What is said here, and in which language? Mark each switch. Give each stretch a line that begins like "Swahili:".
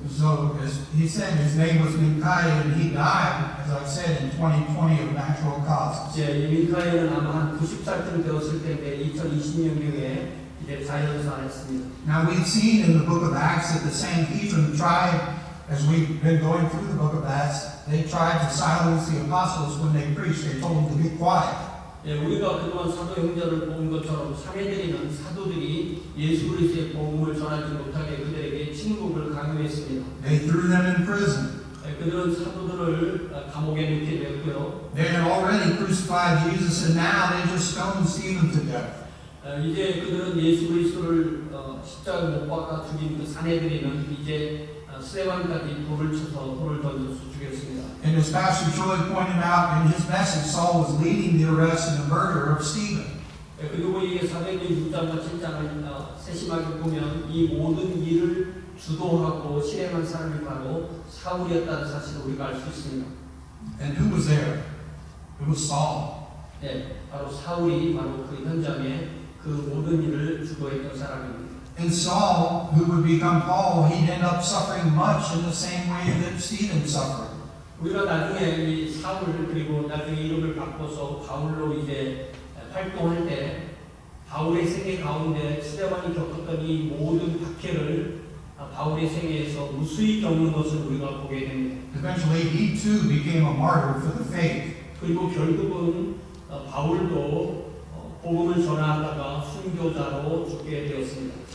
English: So, as he said, his name was Minkai, and he died, as I said, in 2020 of natural causes.
Korean: 이 민카이는 아마 한 90살쯤 되었을 텐데 2020년경에 이제 자연사했습니다.
English: Now, we've seen in the book of Acts that the Sanhedrin tried, as we've been going through the book of Acts, they tried to silence the apostles when they preached. They told them to be quiet.
Korean: 우리가 그동안 사도 행전을 본 것처럼 사내들이는 사도들이 예수 그리스도의 복음을 전하지 못하게 그들에게 침묵을 강요했습니다.
English: They threw them in prison.
Korean: 그들은 사도들을 감옥에 넣게 되었고요.
English: They had already crucified Jesus, and now they just stoned Stephen to death.
Korean: 이제 그들은 예수 그리스도를 십자가 못 박아 죽인 그 사내들이는 이제 스테반까지 돌을 쳐서 돌을 던져서 죽였습니다.
English: And as Pastor Choi pointed out in his message, Saul was leading the arrest and the murder of Stephen.
Korean: 그리고 이게 사도행전 6장과 7장을 세심하게 보면 이 모든 일을 주도하고 실행한 사람이 바로 사울이었다는 사실을 우리가 알 수 있습니다.
English: And who was there? It was Saul.
Korean: 바로 사울이 바로 그 현장에 그 모든 일을 주도했던 사람입니다.
English: And Saul, who would become Paul, he'd end up suffering much in the same way that Stephen suffered.
Korean: 우리가 나중에 이 사울 그리고 나중에 이름을 바꿔서 바울로 이제 활동할 때 바울의 생애 가운데 스데반이 겪었던 이 모든 박해를 바울의 생애에서 무수히 겪는 것을 우리가 보게 됩니다.
English: Eventually, he too became a martyr for the faith.
Korean: 그리고 결국은 바울도 복음을 전하다가 순교자로 죽게 되었습니다.